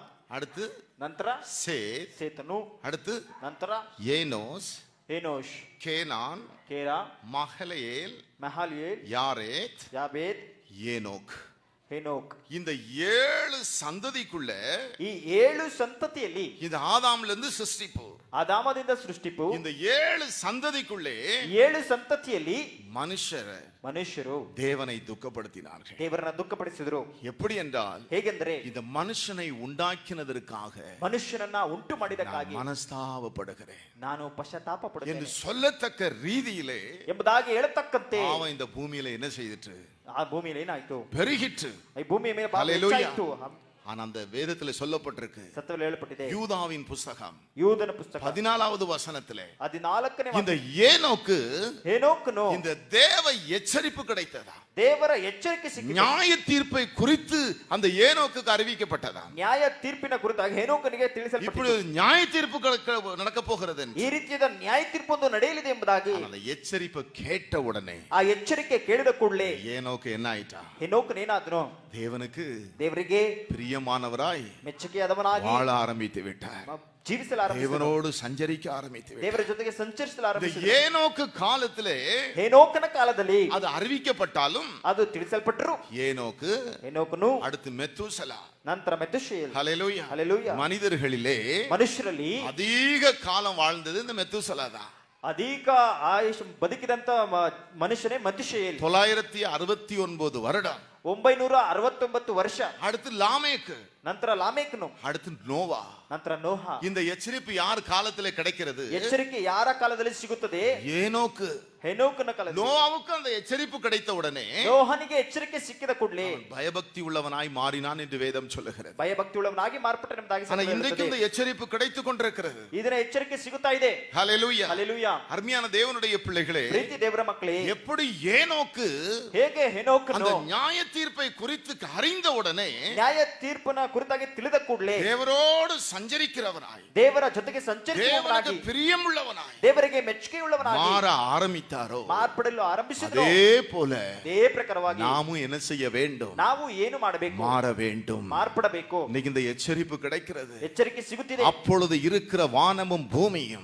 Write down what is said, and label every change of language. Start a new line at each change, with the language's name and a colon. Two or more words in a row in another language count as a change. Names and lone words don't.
Tamil: அடுத்து
Kannada: ನಂತರ ಸೇತನು,
Tamil: அடுத்து
Kannada: ನಂತರ
Tamil: ஏனோஸ், கேனான், மஹலயேல், யாரேத், ஏனோக். இந்த 7 சந்ததிக்குள்ள
Kannada: ಈ 7 ಸಂತತಿಯಲ್ಲಿ
Tamil: இந்த ஆதாம்ல இருந்து சிருஷ்டிப்பு,
Kannada: ಆದಾಮದಿಂದ ಸೃಷ್ಟಿಪು,
Tamil: இந்த 7 சந்ததிக்குள்ளே
Kannada: 7 ಸಂತತಿಯಲ್ಲಿ ಮನುಷ್ಯರು
Tamil: தேவனை துக்கப்படுத்தினார்கள்.
Kannada: ದೇವರನ್ನ ದುಃಖಪಡಿಸಿದರು.
Tamil: எப்படி என்றால்,
Kannada: ಹೇಗೆಂದರೆ
Tamil: இந்த மனுஷனை உண்டாக்கினதற்காக
Kannada: ಮನುಷ್ಯನನ್ನ ಉಂಟು ಮಾಡಿದಕ್ಕಾಗಿ
Tamil: மனஸ்தாபப்படுகிறேன்,
Kannada: ನಾನು ಪಶ್ಚಾತ್ತಾಪ ಪಡುತ್ತೇನೆ
Tamil: என்று சொல்லத்தக்க ரீதியிலே
Kannada: ಎಂಬುದಾಗಿ ಹೇಳತಕ್ಕಂತೆ
Tamil: அவன் இந்த பூமியில என்ன செய்திட்டு?
Kannada: ಆ ಭೂಮಿಯಲ್ಲಿ ಏನಾಯ್ತು?
Tamil: பெருகிற்று.
Kannada: ಈ ಭೂಮಿಯ ಮೇಲೆ ಬಹಳ ಹೆಚ್ಚಾಯಿತು.
Tamil: ஆனா அந்த வேதத்துல சொல்லப்பட்டிருக்கு,
Kannada: ಸತ್ಯದಲ್ಲಿ ಹೇಳப்பட்டிದೆ,
Tamil: யூதாவின் புஸ்தகம்
Kannada: யூதನ ಪುಸ್ತಕ
Tamil: 14வது வசனத்திலே
Kannada: 14ನೇ
Tamil: இந்த ஏனோக்கு இந்த தேவ எச்சரிப்பு கிடைத்ததா?
Kannada: ದೇವರ ಎಚ್ಚರಿಕೆ ಸಿಕ್ಕಿತು.
Tamil: நியாய தீர்ப்பை குறித்து அந்த ஏனோக்குக்கு அறிவிக்கப்பட்டதா?
Kannada: ನ್ಯಾಯ ತೀರ್ಪಿನ ಕುರಿತಾಗಿ ಹೇನೋಕನಿಗೆ ತಿಳಿಸಲ್ಪಟ್ಟಿತು.
Tamil: இப்படி நியாய தீர்ப்பு நடக்க போகிறது,
Kannada: ಈ ರೀತಿಯಾದ ನ್ಯಾಯ ತೀರ್ಪು ಒಂದು ನಡೆಯಲಿದೆ ಎಂಬುದಾಗಿ
Tamil: அந்த எச்சரிப்பை கேட்ட உடனே,
Kannada: ಆ ಎಚ್ಚರಿಕೆ ಕೇಳಿದ ಕೂಡಲೇ
Tamil: ஏனோக்கு என்ன ஆயிட்டா?
Kannada: ಹೇನೋಕನು ಏನಾದನು? ದೇವರಿಗೆ
Tamil: பிரியமானவராய்
Kannada: ಮೆಚ್ಚುಗೆಯಾದವನಾಗಿ
Tamil: வாழ ஆரம்பித்து விட்டார்.
Kannada: ಜೀವಿಸಲು ಆರಂಭಿಸಿದನು.
Tamil: தேவனோடு சஞ்சரிக்க ஆரம்பித்து
Kannada: ದೇವರ ಜೊತೆಗೆ ಸಂಚರಿಸಲು
Tamil: இந்த
Kannada: ಆರಂಭಿಸಿದನು.
Tamil: ஏனோக்கு காலத்திலே
Kannada: ಹೇನೋಕನ ಕಾಲದಲ್ಲಿ
Tamil: அது அறிவிக்கப்பட்டாலும்
Kannada: ಅದು ತಿಳಿಸಲ್ಪಟ್ಟರು.
Tamil: ஏனோக்கு
Kannada: ಹೇನೋಕನು,
Tamil: அடுத்து மெத்தூசலா,
Kannada: ನಂತರ ಮೆತುಶೇಲ್.
Tamil: ஹல்லேலூயா.
Kannada: ಹಲ್ಲೆಲೂಯಾ.
Tamil: மனிதர்களிலே
Kannada: ಮನುಷ್ಯರಲ್ಲಿ
Tamil: அதிக காலம் வாழ்ந்தது இந்த மெத்தூசலா தான்.
Kannada: ಅಧಿಕ ಆಯುಷ್ ಬದುಕಿದಂತ ಮನುಷ್ಯನೇ ಮೆತುಶೇಲ್.
Tamil: 969 வருடம்.
Kannada: 969 ವರ್ಷ.
Tamil: அடுத்து லாமேக்கு,
Kannada: ನಂತರ ಲಾಮೇಕನು,
Tamil: அடுத்து நோவா.
Kannada: ನಂತರ ನೋಹ.
Tamil: இந்த எச்சரிப்பு யார் காலத்திலே கிடைக்கிறது?
Kannada: ಎಚ್ಚರಿಕೆ ಯಾರ ಕಾಲದಲ್ಲಿ ಸಿಗುತ್ತದೆ?
Tamil: ஏனோக்கு.
Kannada: ಹೆನೋಕನ ಕಾಲದಲ್ಲಿ.
Tamil: நோவாவுக்கு அந்த எச்சரிப்பு கிடைத்த உடனே
Kannada: ನೋಹನಿಗೆ ಎಚ್ಚರಿಕೆ ಸಿಕ್ಕಿದ ಕೂಡಲೇ
Tamil: பயபக்தி உள்ளவனாய் மாறினான் என்று வேதம் சொல்லுகிறது.
Kannada: ಭಯಭಕ್ತಿ ಉಳ್ಳವನಾಗಿ ಮಾರ್ಪಟ್ಟ ಎಂಬುದಾಗಿ
Tamil: ஆனா
Kannada: ಸತ್ಯ
Tamil: இன்றைக்கு
Kannada: ಹೇಳುತ್ತದೆ.
Tamil: இந்த எச்சரிப்பு கிடைத்துக் கொண்டிருக்கிறது.
Kannada: ಇದರ ಎಚ್ಚರಿಕೆ ಸಿಗುತ್ತಾ ಇದೆ.
Tamil: ஹல்லேலூயா.
Kannada: ಹಲ್ಲೆಲೂಯಾ.
Tamil: அருமையான தேவனுடைய பிள்ளைகளே,
Kannada: ಪ್ರೀತಿ ದೇವರ ಮಕ್ಕಳೇ,
Tamil: எப்படி ஏனோக்கு
Kannada: ಹೇಗೆ
Tamil: அந்த
Kannada: ಹೆನೋಕನು
Tamil: நியாய தீர்ப்பை குறித்து அறிந்த உடனே
Kannada: ನ್ಯಾಯ ತೀರ್ಪನ ಕುರಿತಾಗಿ ತಿಳಿದ ಕೂಡಲೇ
Tamil: தேவரோடு சஞ்சரிக்கிறவனாய்,
Kannada: ದೇವರ ಜೊತೆಗೆ
Tamil: தேவனுக்கு
Kannada: ಸಂಚರಿಸುವವನಾಗಿ,
Tamil: பிரியமுள்ளவனாய்
Kannada: ದೇವರಿಗೆ ಮೆಚ್ಚುಗೆಯುಳ್ಳವನಾಗಿ
Tamil: மாற ஆரம்பித்தாரோ,
Kannada: ಮಾರ್ಪಡಲು ಆರಂಭಿಸಿದ್ರು.
Tamil: அதே போல
Kannada: ಅದೇ ಪ್ರಕಾರವಾಗಿ
Tamil: நாமும் என்ன செய்ய வேண்டும்?
Kannada: ನಾವು ಏನು ಮಾಡಬೇಕು?
Tamil: மாற வேண்டும்.
Kannada: ಮಾರ್ಪಡಬೇಕು.
Tamil: இன்னைக்கு இந்த எச்சரிப்பு கிடைக்கிறது.
Kannada: ಎಚ್ಚರಿಕೆ ಸಿಗುತ್ತಿದೆ.
Tamil: அப்பொழுது இருக்கிற வானமும் பூமியும்